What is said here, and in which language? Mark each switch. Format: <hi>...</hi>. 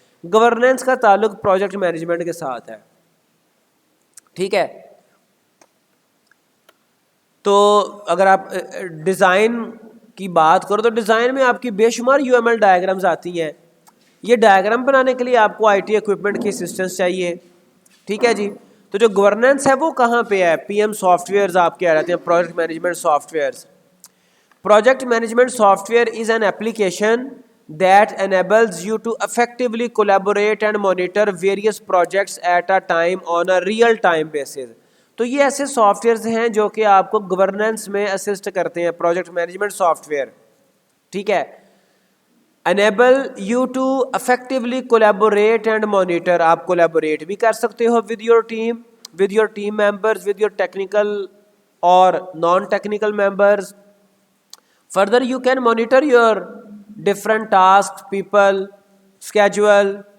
<ur>Governance کا تعلق project management کے ساتھ ہے. ٹھیک ہے، تو اگر آپ ڈیزائن کی بات کرو تو ڈیزائن میں آپ کی بے شمار UML ڈائیگرامز آتی ہیں. یہ ڈائیگرام بنانے کے لیے آپ کو آئی ٹی ایکوپمنٹ کی اسسٹنس چاہیے. ٹھیک ہے جی. تو جو گورننس ہے وہ کہاں پہ ہے؟ پی ایم سافٹ ویئرز آپ کے آ جاتے ہیں, project management soft wears.</ur> <en>Project management software is an application that enables you to effectively collaborate and monitor various projects at a time on a real time basis.</en> <ur>تو یہ ایسے soft wears ہیں جو کہ آپ کو گورننس میں assist کرتے ہیں, پروجیکٹ مینجمنٹ سافٹ ویئر. ٹھیک ہے.</ur> <en>enable you to effectively collaborate and monitor,</en> <ur>آپ کولیبوریٹ بھی کر سکتے ہو</ur> <en>with your team members, with your technical or non-technical members. Further, you can monitor your different tasks, people, schedule.</en>